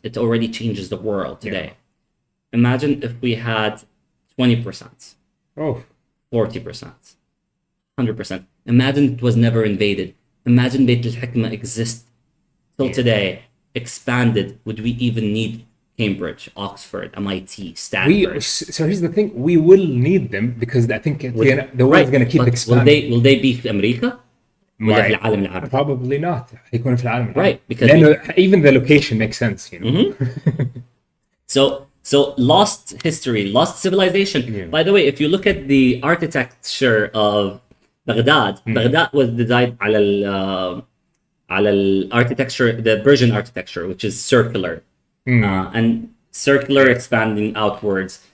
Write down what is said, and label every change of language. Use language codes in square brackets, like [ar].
[en] It already changes the world today. Imagine if we had 20%, 40%, 100%. Imagine it was never invaded. Imagine Beit al-Hikmah exists till today, expanded. Would we even need Cambridge, Oxford, MIT, We Stanford. so here's the thing: we will need them because I think the world is going to keep but expanding. will they be [ar] في أمريكا ولا في العالم العربي؟ [en] Probably not. [ar] هيكون في العالم العربي. [en] Right, because لأنه even the location makes sense, you know. So lost history, lost civilization. Yeah. By the way, if you look at the architecture of Baghdad, Baghdad was designed على architecture, the Persian architecture, which is circular, and circular expanding outwards.